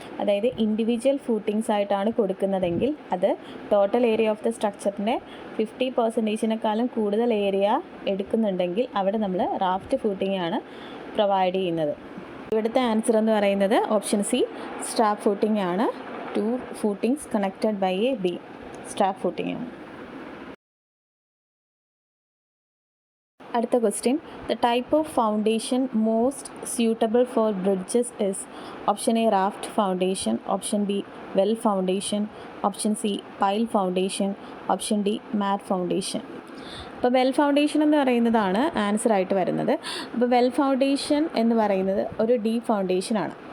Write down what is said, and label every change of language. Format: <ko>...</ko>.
<ml>അതായത് individual footings ആയിട്ടാണ് കൊടുക്കുന്നതെങ്കിൽ അത് ടോട്ടൽ ഏരിയ ഓഫ് ദ സ്ട്രക്ചറിൻ്റെ 50%-നേക്കാളും കൂടുതൽ ഏരിയ എടുക്കുന്നുണ്ടെങ്കിൽ അവിടെ നമ്മൾ റാഫ്റ്റ് ഫൂട്ടിംഗ് ആണ് പ്രൊവൈഡ് ചെയ്യുന്നത്. ഇവിടുത്തെ ആൻസർ എന്ന് പറയുന്നത് ഓപ്ഷൻ സി സ്ട്രാപ്പ് ഫൂട്ടിംഗ് ആണ്.</ml> <en>2 footings connected by a beam,</en> <ml>strap footing ആണ്. അടുത്ത question.</ml> <en>The type of foundation most suitable for bridges is option A raft foundation, option B well foundation, option C pile foundation, option D mat foundation.</en> <ml>അപ്പോൾ well foundation എന്ന് പറയുന്നതാണ് answer ആയിട്ട് വരുന്നത്. അപ്പോൾ well foundation എന്ന് പറയുന്നത് ഒരു deep ഫൗണ്ടേഷനാണ്.</ml>